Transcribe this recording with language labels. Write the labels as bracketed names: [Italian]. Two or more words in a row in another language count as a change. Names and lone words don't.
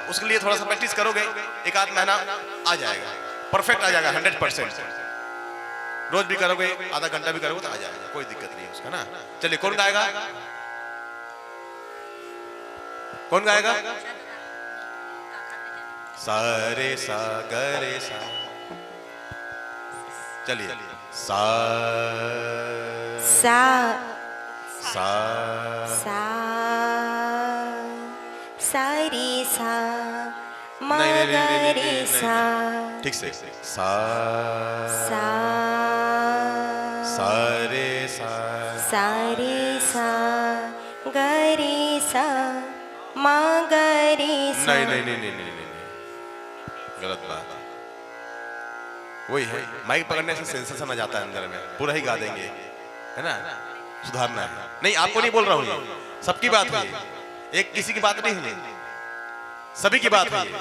[Hindi] उसके लिए थोड़ा सा प्रैक्टिस करोगे, एक आध महीना आ जाएगा, परफेक्ट आ जाएगा 100%। रोज भी करोगे, आधा घंटा भी करोगे तो आ जाएगा, कोई दिक्कत नहीं है उसका ना। चलिए, कौन गाएगा? कौन गाएगा? सा रे सा ग रे सा। चलिए, सा सा सा सा सा रे सा म ग रे सा। ठीक से, सा सा सा रे सा सा रे सा ग रे सा म ग रे सा। नहीं, गलत बात। वही है, माइक पकड़ने से सेंसेशन आ जाता है अंदर में, पूरा ही गा देंगे, है ना, सुधारना है। नहीं, आपको नहीं बोल रहा हूँ, ये सबकी बात है, एक किसी की बात नहीं है, सभी की बात है।